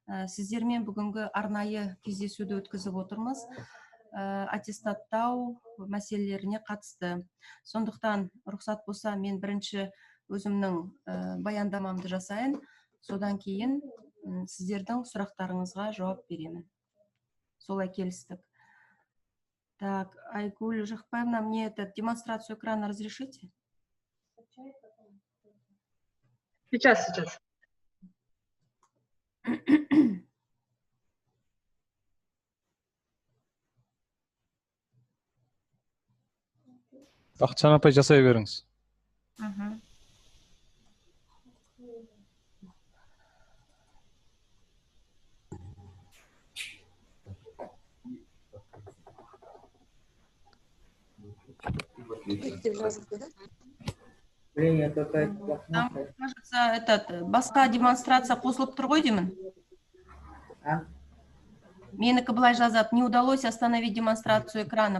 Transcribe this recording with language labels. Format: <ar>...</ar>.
<kk>Сіздермен бүгінгі арнайы кездесуді өткізіп отырмыз. Аттестаттау мәселелеріне қатысты. Сондықтан рұқсат болса, мен бірінші өзімнің баяндамамды жасайын. Содан кейін сіздердің сұрақтарыңызға жауап беремін. Солай келістік.</kk> <ru>Так, Айгуль Жахпаевна, мне этот демонстрацию экрана разрешите? Сейчас.</ru> <kk>Бақытжан апай жасай беріңіз. Мгм.</kk> <ru>Там, кажется,</ru> <kk>басқа демонстрация қосылып тұр ғой деймін. Менікі былай жазады,</kk> <ru>не удалось остановить демонстрацию экрана.</ru>